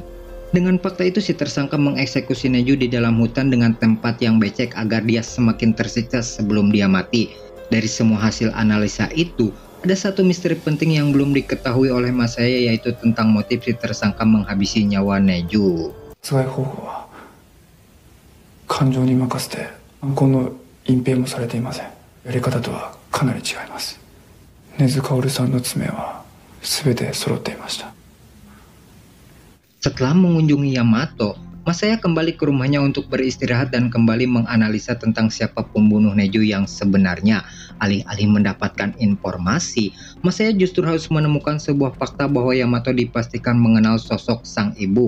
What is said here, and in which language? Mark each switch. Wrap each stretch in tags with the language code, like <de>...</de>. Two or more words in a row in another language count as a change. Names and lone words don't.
<id>Dengan fakta itu, si tersangka mengeksekusi Neju di dalam hutan dengan tempat yang becek agar dia semakin tersiksa sebelum dia mati. Dari semua hasil analisa itu, ada satu misteri penting yang belum diketahui oleh Masaya, yaitu tentang motif si tersangka menghabisi nyawa Neju.</id> <ja>感情に任せて犯行の隠蔽もされていません。やり方とはかなり違います。根津薫さんの爪は全て揃っていました。</ja> <id>Setelah mengunjungi Yamato, Masaya kembali ke rumahnya untuk beristirahat dan kembali menganalisa tentang siapa pembunuh Neju yang sebenarnya. Alih-alih mendapatkan informasi, Masaya justru harus menemukan sebuah fakta bahwa Yamato dipastikan mengenal sosok sang ibu.</id>